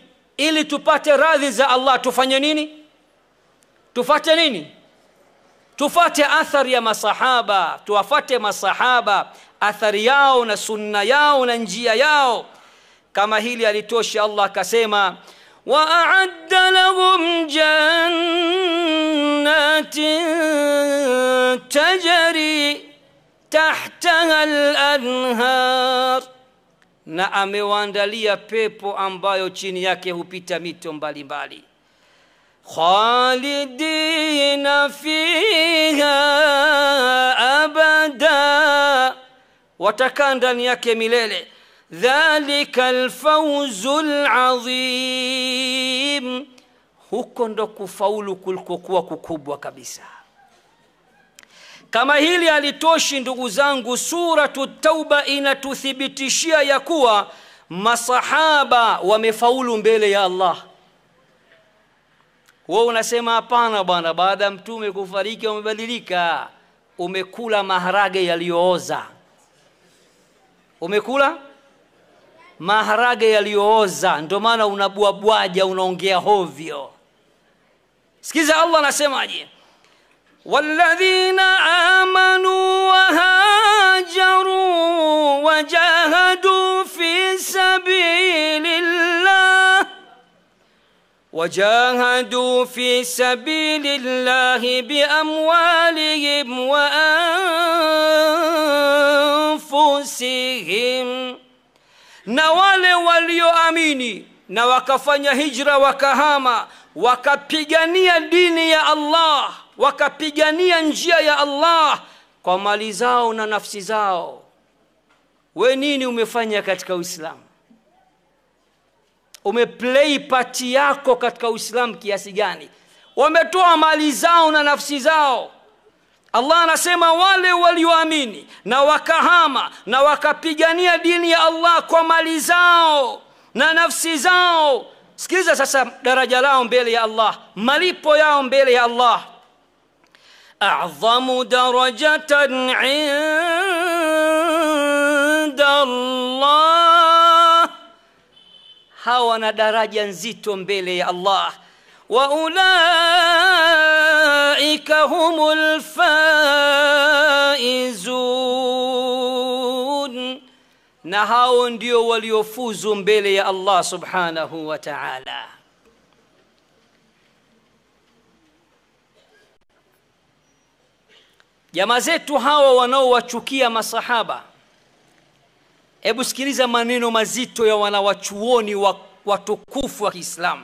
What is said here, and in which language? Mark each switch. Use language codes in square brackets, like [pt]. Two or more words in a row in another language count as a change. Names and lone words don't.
[sw] Ili tupate radhi za Allah tufanye nini? Tufate nini? Tufate athari ya masahaba, tuwafate masahaba, athari yao na sunna yao na njia yao. Kama hili alitosha, Allah akasema [ar] وَأَعَدَّ لَهُمْ جَنَّاتٍ تَجْرِي تَحْتَهَا الْأَنْهَارِ, [sw] na amewaandalia pepo ambayo chini yake hupita mito mbalimbali. [ar] خَالِدِينَ فِيهَا أَبَدًا, [sw] watakaa ndani yake milele. [ar] ذَلِكَ الْفَوْزُ الْعَظِيمُ, [sw] huko ndo kufaulu kulikokuwa kukubwa kabisa. Kama hili halitoshi ndugu zangu, suratu Tauba inatuthibitishia ya kuwa masahaba wamefaulu mbele ya Allah. Wewe unasema hapana bwana, baada ya mtume kufariki umebadilika, umekula maharage yaliyooza. Umekula maharage yaliyooza, ndio maana unabuabwaja, unaongea hovyo. Sikiza Allah anasemaje, [ar] والذين آمنوا وهاجروا وجاهدوا في سبيل الله بأموالهم وأنفسهم, [sw] na wale walioamini na wakafanya hijra, wakahama, wakapigania dini ya Allah, wakapigania njia ya Allah kwa mali zao na nafsi zao. We nini umefanya katika Uislamu? Umeplay party yako katika Uislamu kiasi gani? Wametoa mali zao na nafsi zao. Allah anasema wale walioamini na wakahama na wakapigania dini ya Allah kwa mali zao na nafsi zao. Sikiza sasa daraja lao mbele ya Allah, malipo yao mbele ya Allah. [ar] أعظم درجة عند الله, [sw] hawa na daraja nzito mbele ya Allah. [ar] وأولئك هم الفائزون, [sw] na hao ndio waliofuzu mbele ya Allah [ar] سبحانه وتعالى. [sw] Jamaa zetu hawa wanaowachukia masahaba, hebu sikiliza maneno mazito ya wanawachuoni watukufu wa Kiislamu.